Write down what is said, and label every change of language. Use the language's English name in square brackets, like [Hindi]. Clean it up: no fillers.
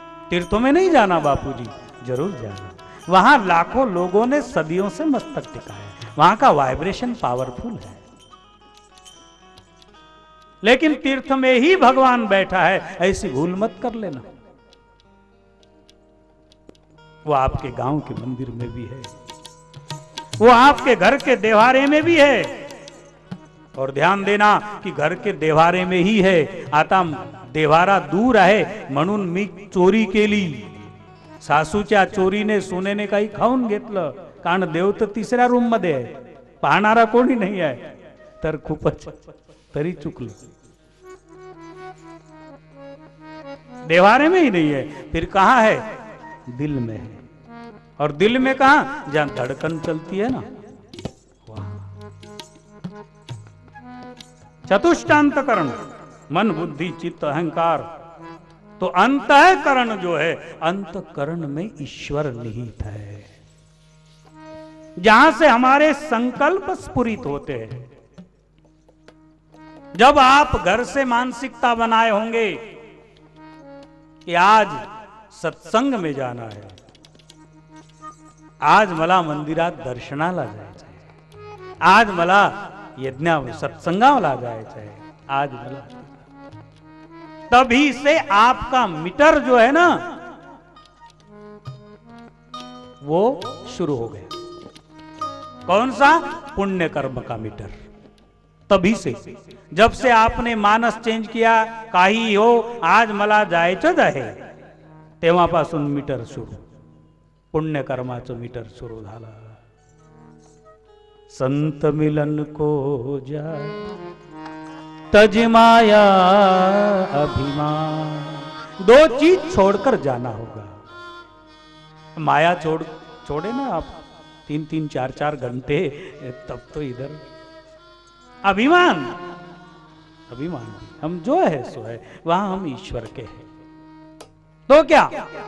[Hindi] तीर्थों में नहीं जाना बापूजी, जरूर जाना। वहां लाखों लोगों ने सदियों से मस्तक टिकाया, वहां का वाइब्रेशन पावरफुल है। लेकिन तीर्थ में ही भगवान बैठा है, ऐसी भूल मत कर लेना। वो आपके गांव के मंदिर में भी है, वो आपके घर के देवारे में भी है। और ध्यान देना कि घर के देवारे में ही है, [Marathi] आता देवारा दूर आहे म्हणून मी चोरी केली, सासूच्या चोरीने सुनेने काही खाऊन घेतलं, कारण देव तर तिसऱ्या रूम मध्ये आहे, पाहणारा कोणी नाही आहे, तर खूपच तरी चुकलं। [Hindi] देवारे में ही नहीं है, फिर कहां है? दिल में है। और दिल में कहां? जहां धड़कन चलती है ना, वहां। चतुष्टांतकरण, मन बुद्धि चित्त अहंकार। तो अंतःकरण जो है, अंतःकरण में ईश्वर निहित है, जहां से हमारे संकल्प स्फुरित होते हैं। जब आप घर से मानसिकता बनाए होंगे कि आज सत्संग में जाना है, [Marathi] आज मला मंदिरात दर्शनाला जायचं आहे, आज मला [Hindi] यज्ञा सत्संगाला जायचं है, आज मला, तभी से आपका मीटर जो है ना, वो शुरू हो गया। कौन सा? पुण्य कर्म का मीटर। तभी से, जब से आपने मानस चेंज किया, [Marathi] काही हो आज मला जायचंच आहे, तेव्हापासून मीटर सुरू, पुण्य कर्माचं मीटर सुरू झालं। [Hindi] संत मिलन को जाय तज माया अभिमान। दो चीज छोड़कर जाना होगा। माया छोड़े ना आप 3-3, 4-4 घंटे, तब तो इधर अभिमान, अभिमान हम जो है सो है, वहां हम ईश्वर के हैं। तो क्या?